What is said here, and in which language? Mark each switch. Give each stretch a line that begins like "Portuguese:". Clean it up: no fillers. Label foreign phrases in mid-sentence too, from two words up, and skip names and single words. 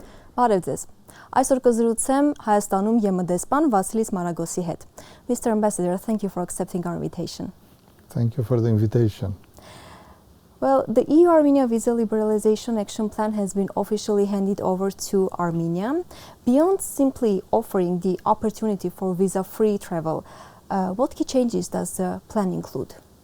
Armenian: Բարև ձեզ։ Այսօր կզրուցեմ Հայաստանում ԵՄ դեսպան Vassilis Maragosի հետ.
English: Mr. Ambassador, thank you for accepting our invitation. Thank you for the invitation. Well, the EU-Armenia Visa Liberalization Action Plan has been officially handed over to Armenia. Beyond simply offering the opportunity for visa-free travel, what key changes does the plan include?